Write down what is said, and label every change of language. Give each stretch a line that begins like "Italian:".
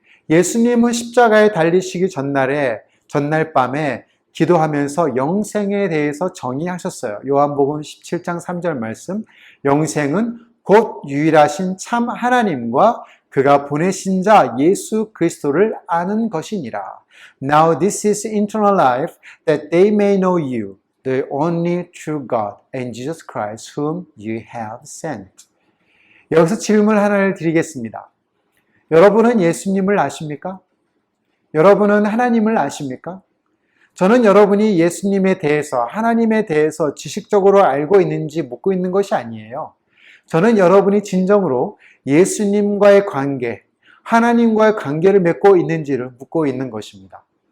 Korean: 예수님은 십자가에 달리시기 전날 밤에 기도하면서 영생에 대해서 정의하셨어요. 요한복음 17장 3절 말씀, 영생은 곧 유일하신 참 하나님과 그가 보내신 자 예수 그리스도를 아는 것이니라.
English: Now this is eternal life, that they may know you, the only true God, and Jesus Christ, whom you have sent.
Korean: 여기서 질문 하나를 드리겠습니다. 여러분은 예수님을 아십니까? 여러분은 하나님을 아십니까? 저는 여러분이 예수님에 대해서, 하나님에 대해서 지식적으로 알고 있는지 묻고 있는 것이 아니에요. 저는 여러분이 진정으로 예수님과의 관계, 하나님과의 관계를 맺고 있는지를 묻고 있는 것입니다.